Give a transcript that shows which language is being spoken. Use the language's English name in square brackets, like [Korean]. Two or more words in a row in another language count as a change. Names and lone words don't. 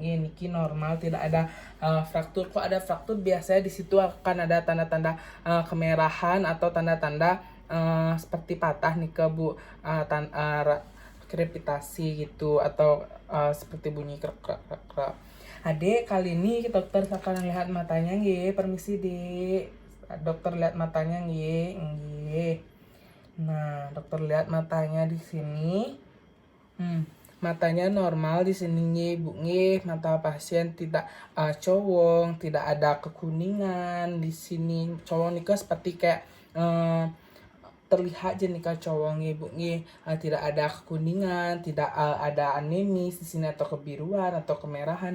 [Indonesian] Niki normal, tidak ada fraktur. Kok ada fraktur biasanya di situ akan ada tanda-tanda kemerahan atau tanda-tanda seperti patah nih Bu, krepitasi gitu atau seperti bunyi krek krek krek krek. Adik, kali ini dokter akan lihat matanya nggih. Permisi, Dik. Dokter lihat matanya nggih. Nah, dokter lihat matanya di sini. Matanya normal di sini nggih, Bu nggih. Mata pasien tidak cowong, tidak ada kekuningan di sini. Cowong nih seperti kayak terlihat jenika cowong Ibu nih, tidak ada kekuningan, tidak ada anemis di sini atau kebiruan atau kemerahan.